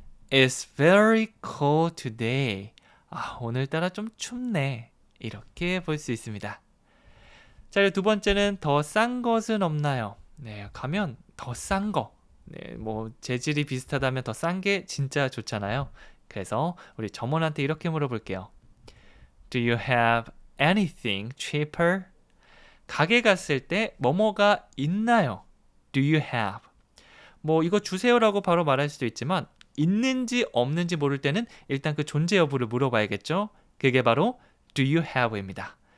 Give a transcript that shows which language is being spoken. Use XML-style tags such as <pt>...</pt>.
<en>It's very cold today.</en> <ko>오늘따라 좀 춥네. 이렇게 볼 수 있습니다. 자, 두 번째는 더 싼 것은 없나요? 네, 가면 더 싼 거. 네, 재질이 비슷하다면 더 싼 게 진짜 좋잖아요. 그래서 우리 점원한테 이렇게 물어볼게요.</ko> <en>Do you have anything cheaper?</en> <ko>가게 갔을 때 뭐뭐가 있나요?</ko> <en>Do you have?</en> <ko>이거 주세요라고 바로 말할 수도 있지만 있는지 없는지 모를 때는 일단 그 존재 여부를 물어봐야겠죠. 그게 바로</ko> <en>do you have</en> <ko>입니다.</ko>